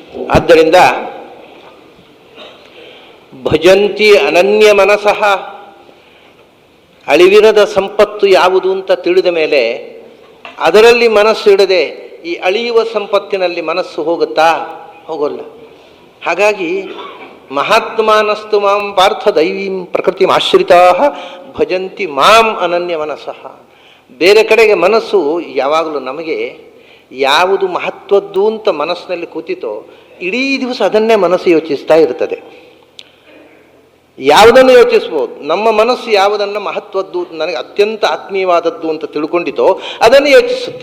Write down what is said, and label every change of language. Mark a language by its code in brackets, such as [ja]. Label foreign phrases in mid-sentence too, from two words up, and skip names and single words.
[kn] ಆದ್ದರಿಂದ [sa] ಭಜಂತಿ ಅನನ್ಯ ಮನಸಃ, [kn] ಅಳಿವಿರದ ಸಂಪತ್ತು ಯಾವುದು ಅಂತ ತಿಳಿದ ಮೇಲೆ ಅದರಲ್ಲಿ ಮನಸ್ಸು ಇಡದೆ ಈ ಅಳಿಯುವ ಸಂಪತ್ತಿನಲ್ಲಿ ಮನಸ್ಸು ಹೋಗುತ್ತಾ? ಹೋಗೋಲ್ಲ. ಹಾಗಾಗಿ [sa] ಮಹಾತ್ಮಾನಸ್ತು ಮಾಂ ಪಾರ್ಥ ದೈವೀಂ ಪ್ರಕೃತಿ ಆಶ್ರಿತಾ ಭಜಂತಿ ಮಾಂ ಅನನ್ಯ ಮನಸ್ಸಃ. [kn] ಬೇರೆ ಕಡೆಗೆ ಮನಸ್ಸು ಯಾವಾಗಲೂ ನಮಗೆ ಯಾವುದು ಮಹತ್ವದ್ದು ಅಂತ ಮನಸ್ಸಿನಲ್ಲಿ ಕೂತಿತೋ ಇಡೀ ದಿವಸ ಅದನ್ನೇ ಮನಸ್ಸು ಯೋಚಿಸ್ತಾ ಇರ್ತದೆ. ಯಾವುದನ್ನು ಯೋಚಿಸ್ಬೋದು. ನಮ್ಮ ಮನಸ್ಸು ಯಾವುದನ್ನು ಮಹತ್ವದ್ದು, ನನಗೆ ಅತ್ಯಂತ ಆತ್ಮೀಯವಾದದ್ದು ಅಂತ ತಿಳ್ಕೊಂಡಿತೋ ಅದನ್ನು ಯೋಚಿಸುತ್ತೆ.